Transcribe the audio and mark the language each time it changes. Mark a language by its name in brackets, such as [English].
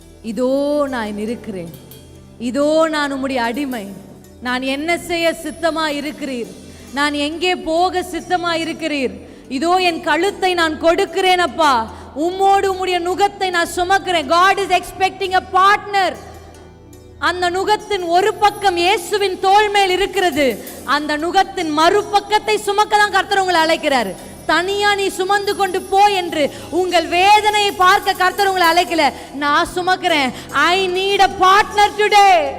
[Tamil] இதோ நான் இருக்கிறேன், இதோ நான் உம்முடைய அடிமை, நான் என்ன செய்ய சித்தமா இருக்கிறீர், நான் எங்கே போக சித்தமா இருக்கிறீர், இதோ என் கழுத்தை நான் கொடுக்கிறேன் அப்பா, உம்மோடு உம்முடைய நுகத்தை நான் சுமக்கிறேன். [English] God is expecting a partner. [Tamil] அந்த நுகத்தின் ஒரு பக்கம் இயேசுவின் தோள் மேல் இருக்கிறது, அந்த நுகத்தின் மறுபக்கத்தை சுமக்க தான் கர்த்தர் உங்களை அழைக்கிறார். தனியா நீ சுமந்து கொண்டு போ என்று உங்கள் வேதனையை பார்க்க கர்த்தர் உங்களை அழைக்கல. நான் சுமக்கிறேன். [English] I need a partner today.